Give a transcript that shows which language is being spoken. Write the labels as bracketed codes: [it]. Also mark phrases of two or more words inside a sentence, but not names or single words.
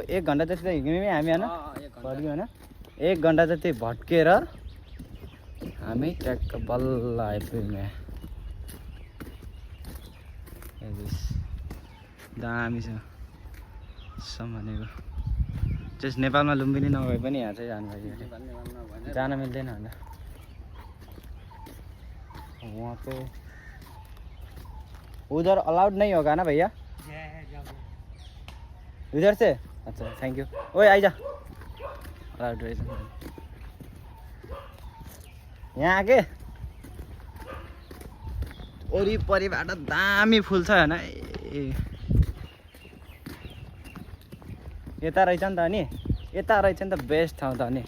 [ne] 1 घन्टा जति त हिँड्यौँ हामी होइन? होइन 1 घन्टा जति भट्केर हामी ट्याक्क बल्ल आइपुग्यौँ। दामी छ भनेको। त्यस नेपालमा लुम्बिनी नभए पनि यहाँ चाहिँ जानु भयो। जान मिल्दैन होला [hi] वहाँ पे। उधर अलाउड नहीं होगा ना भैया? उधर से? अच्छा [en] thank you. [hi] ओए आइजा। [ne] अलाउड रहेछ यहाँ आके। वरिपरिबाट दामी फुल छ होइन? यता रहेछ नि त अनि यता रहेछ नि त बेस्ट ठाउँ त अनि।